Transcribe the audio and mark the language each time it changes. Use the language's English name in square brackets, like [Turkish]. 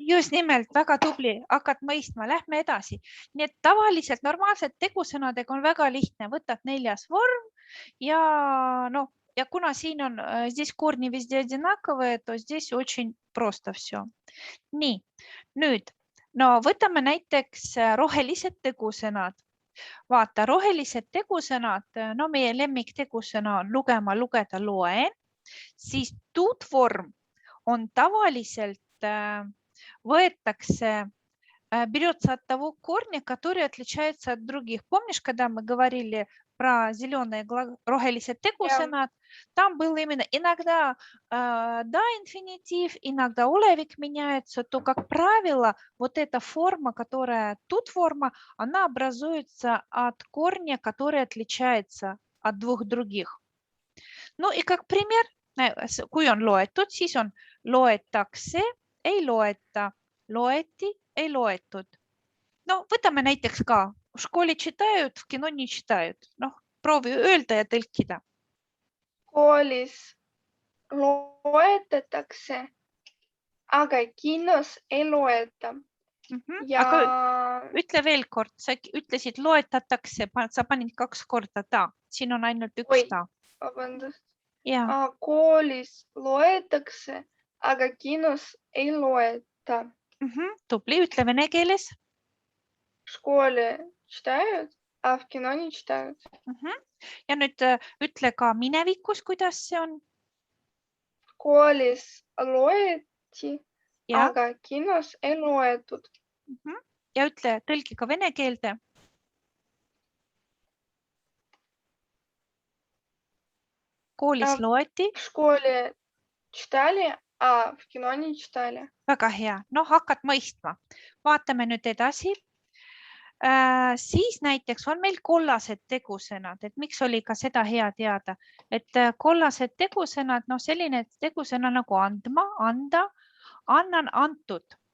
[Estonian] Just nimelt, väga tubli, hakkad mõistma, lähme edasi. Nii et tavaliselt normaalselt tegusõnadega on väga lihtne, võtad 4. vorm ja kuna siin on [Russian] здесь корни везде одинаковые, то здесь очень просто все. [Estonian] Nii, nüüd, võtame näiteks rohelised tegusõnad. Vaata, rohelised tegusõnad, meie lemmiktegusõna on lugema, lugeda, loen, siis tuutvorm on tavaliselt võetakse, [Russian] берется от того корня, который отличается от других. Помнишь, когда мы говорили про зеленые [Estonian] rohelised tegusõnad, [Russian] там было именно иногда да, инфинитив, иногда olevik меняется, то, как правило, вот эта форма, которая тут форма, она образуется от корня, который отличается от двух других. [Estonian] No ja [Russian] как пример, [Estonian] kui on loetud, siis on loetakse, ei loeta, loeti, ei loetud. No võtame näiteks ka, [Russian] в школе читают, в кино не читают. [Estonian] Noh, proovi öelda ja tõlkida. Koolis loetatakse, aga kinos ei loeta. Ja Aga ütle veel kord, sa ütlesid loetatakse, sa panid 2 korda ta. Siin on ainult üks Oi. ta. vabandust. Ja. Koolis loetakse, aga kinos ei loeta. Tubli, ütle vene keeles. [Russian] В школе читают, а в кино не читают. [Estonian] Ja nüüd ütle ka minevikus, kuidas see on. Koolis loeti, Ja. aga kinos ei loetud. Ja ütle tõlgi ka vene keelde. Koolis loeti. [Russian] В школе читали, а в кино не читали. [Estonian] Väga hea. No hakkad mõistma. Vaatame nüüd edasi. Siis näiteks on meil kollased tegusõnad, et miks oli ka seda hea teada, et kollased tegusõnad, no selline tegusõna nagu andma, anda, annan, antud.